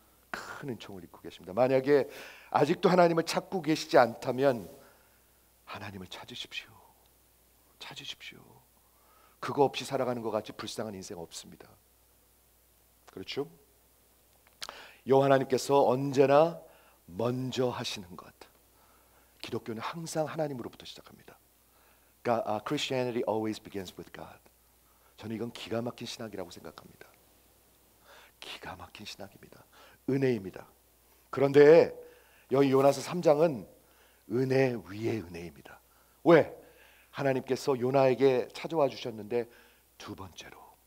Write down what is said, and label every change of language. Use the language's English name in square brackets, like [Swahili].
[Korean] 큰 은총을 입고 계십니다. 만약에 아직도 하나님을 찾고 계시지 않다면 하나님을 찾으십시오. 찾으십시오. 그거 없이 살아가는 것 같이 불쌍한 인생 없습니다. 그렇죠? 여호와 하나님께서 언제나 먼저 하시는 것. 기독교는 항상 하나님으로부터 시작합니다. [English] Christianity always begins with God. [Korean] 저는 이건 기가 막힌 신학이라고 생각합니다. 기가 막힌 신학입니다. 은혜입니다. 그런데 여기 요나서 3장은 은혜 위에 은혜입니다. 왜? 하나님께서 요나에게 찾아와 주셨는데 두 번째로.